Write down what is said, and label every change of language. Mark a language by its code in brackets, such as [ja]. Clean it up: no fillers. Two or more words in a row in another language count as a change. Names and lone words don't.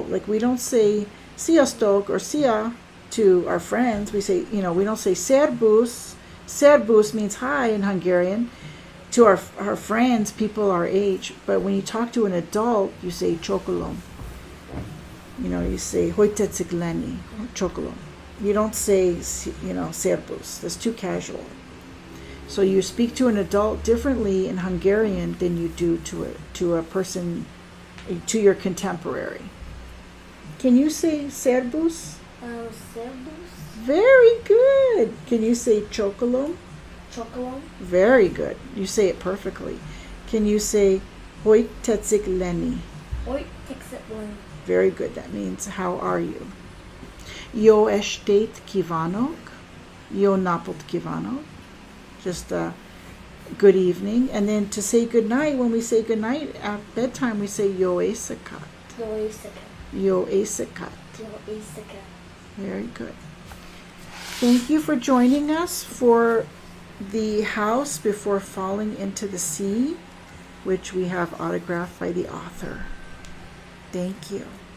[en] Like we don't say sziasztok or szia to our friends. We say, we don't say szerbusz. Szerbusz means hi in Hungarian. To our friends, people our age. But when you talk to an adult, you say csokolom. You say [hu] hogy tetszik lenni, csokolom. [en] You don't say, szerbusz. That's too casual. So you speak to an adult differently in Hungarian than you do to a person, to your contemporary. Can you say szerbusz? [hu] Szerbusz. [en] Very good. Can you say csokolom? [hu] Csokolom. [en] Very good. You say it perfectly. Can you say [hu] hogy tetszik lenni? Hogy tetszik lenni. [en] Very good. That means how are you? [hu] Jó estét kívánok. Jó napot kívánok. [en] Just a good evening. And then to say good night, when we say good night at bedtime, we say [hu] jó éjszakát. Jó éjszakát. Jó éjszakát. Jó éjszakát. [en] Very good. Thank you for joining us for the house before falling into the sea, which we have autographed by the author. Thank you.